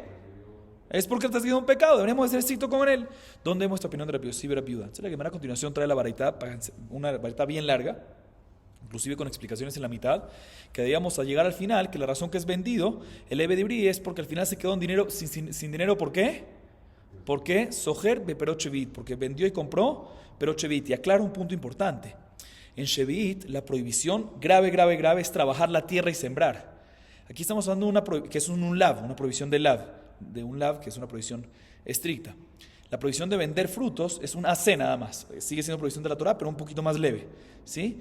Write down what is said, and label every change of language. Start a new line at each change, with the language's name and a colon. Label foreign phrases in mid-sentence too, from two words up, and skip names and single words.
Spanish: Es porque está haciendo un pecado, deberíamos de ser estrictos con él. ¿Dónde vemos esta opinión de Rabbi Yossi ben Rabbi Yehuda? Entonces la Gemara a continuación trae la baraita, una baraita bien larga, inclusive con explicaciones en la mitad, que debíamos a llegar al final, que la razón que es vendido, el ebedibrí es porque al final se quedó sin dinero, ¿por qué? ¿Por qué?
Hebrew: סוחר בפירות שביעית,
Spanish: porque vendió y compró
Hebrew: פירות שביעית.
Spanish: Y aclaro un punto importante. En shevit, la prohibición grave es trabajar la tierra y sembrar. Aquí estamos hablando que es un lav, una prohibición de un lav, que es una prohibición estricta. La prohibición de vender frutos es un asé nada más. Sigue siendo prohibición de la Torá, pero un poquito más leve, ¿sí?